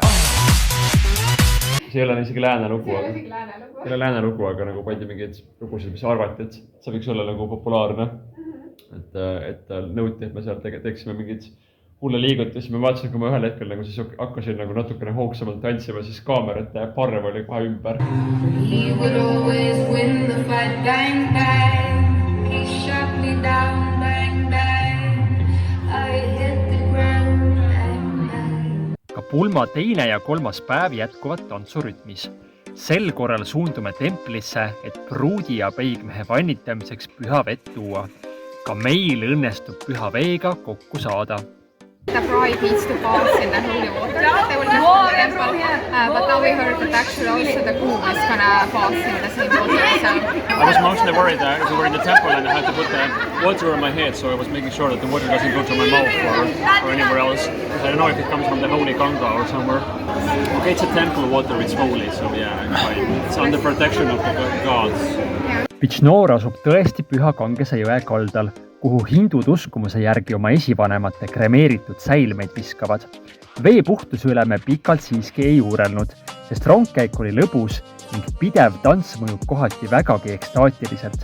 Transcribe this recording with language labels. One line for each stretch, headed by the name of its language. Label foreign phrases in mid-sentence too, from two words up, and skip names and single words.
Estonian: See ei ole isegi läänelugu, aga nagu pandi mingeid lugusid, mis arvati, et see võiks olla nagu populaarne. Et nõuti, et me seal teeksime mingid hulle liigutusi. Me vaatasin, kui ma ühel hetkel nagu siis hakkasin nagu natukene hoogsamalt tantsima, siis kaamerate parv oli kohe ümber.
English: He would always win the fight, bang, bang. He shot me down, bang, bang. I hit the ground, bang, bang.
Estonian: Ka pulma teine ja kolmas päev jätkuvad tantsurütmis. Sel korral suundume templisse, et pruudi ja peigmehe vannitamiseks püha vett tuua. Ka meil õnnestub püha veega kokku saada.
English: The bride needs to bath in the holy water. They will go to the temple, but now we heard that actually also the groom is gonna bath in the same water. So. I was mostly worried that we were in the temple and I had to put the water on my head, so I was making sure that the water doesn't go to my mouth or anywhere else. I don't know if it comes from the holy Ganga or somewhere. Okay, it's a temple water, it's holy, so yeah, I'm fine. It's under protection of the gods.
Estonian: Bichnoor asub tõesti püha Gangese jõe kaldal, kuhu hindud uskumuse järgi oma esivanemate kremeeritud säilmeid viskavad. Vee puhtuse üle me pikalt siiski ei uurelnud, sest rongkäik oli lõbus ning pidev tants mõjub kohati vägagi ekstaatiliselt.